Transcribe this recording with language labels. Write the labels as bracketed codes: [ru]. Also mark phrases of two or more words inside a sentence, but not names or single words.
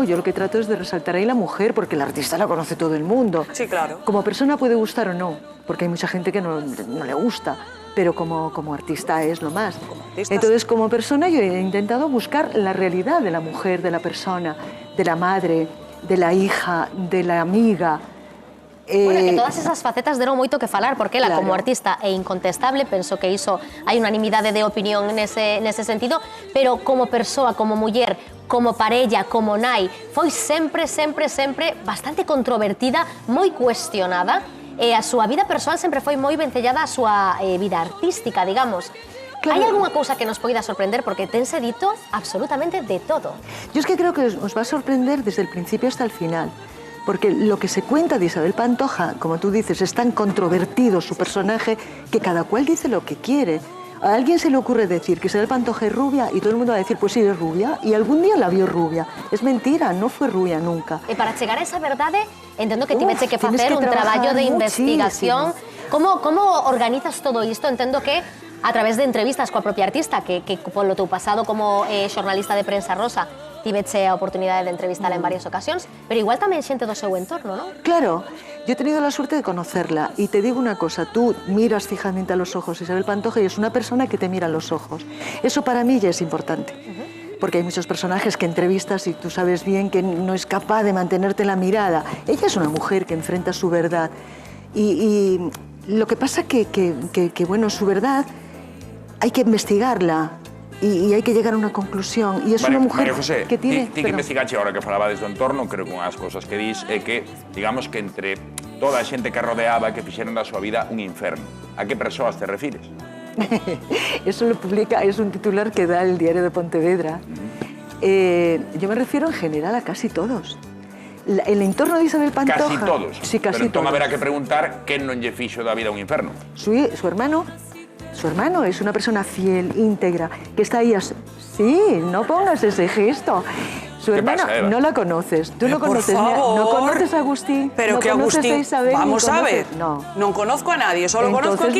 [es] Yo lo que trato es de resaltar ahí la mujer, porque la artista la conoce todo el mundo. Sí, claro. Como persona puede gustar o no, porque hay mucha gente que no le gusta, pero como artista es lo más. Entonces, como persona, yo he intentado buscar la realidad de la mujer, de la persona, de la madre, de la hija, de la amiga. Bueno, que todas esas facetas [gl] deron moito que falar, porque ela, claro, como artista é incontestable, penso que iso hai unanimidade de opinión nese sentido, pero como persoa, como muller, como parella, como nai, foi sempre bastante controvertida, moi cuestionada, e a súa vida persoal sempre foi moi vencellada á súa vida artística, digamos. Claro. ¿Hay alguna cousa que nos poida sorprender? Porque tense dito absolutamente de todo. [es] Yo es que creo que os va a sorprender desde el principio hasta el final. Porque lo que se cuenta de Isabel Pantoja, como tú dices, es tan controvertido su personaje que cada cual dice lo que quiere. A alguien se le ocurre decir que Isabel Pantoja es rubia y todo el mundo va a decir, pues sí, es rubia, y algún día la vio rubia. Es mentira, no fue rubia nunca. [gl] E para chegar a esa verdade, entendo que tiveche que facer un traballo de investigación. Como organizas todo isto? Entendo que a través de entrevistas coa propia artista, que polo teu pasado como xornalista de Prensa Rosa, tiveche a oportunidade de entrevistarla en varias ocasións, pero igual tamén xente do seu entorno, non? [es] Claro, yo he tenido la suerte de conocerla y te digo una cosa, tú miras fijamente a los ojos a Isabel Pantoja y es una persona que te mira a los ojos. Eso para mí ya es importante, porque hay muchos personajes que entrevistas y tú sabes bien que no es capaz de mantenerte la mirada. Ella es una mujer que enfrenta su verdad y lo que pasa que bueno, su verdad hay que investigarla. Y hay que llegar a una conclusión. Y es una mujer José, que tiene... [gl] Ti que investigache ahora que falaba desde o entorno, creo que unhas cosas que dis é que, digamos que entre toda a xente que rodeaba, que fixeron da súa vida un inferno. A que persoas te refires? [es] Eso lo publica, es un titular que da el Diario de Pontevedra. Yo me refiero en general a casi todos. El entorno de Isabel Pantoja... Casi todos. Sí, casi [gl] pero entón [es] todos. [gl] haberá que preguntar quen non lle fixo da vida un inferno. [es] Su hermano es una persona fiel, íntegra, que está ahí... Sí, no pongas ese gesto. Su hermana, pasa, Eva? no la conoces. Tú no conoces, por favor. no conoces a Agustín, Pero no que conoces Agustín, a Isabel, vamos ni a conoces... ver, No. non conozco a nadie, solo conozco a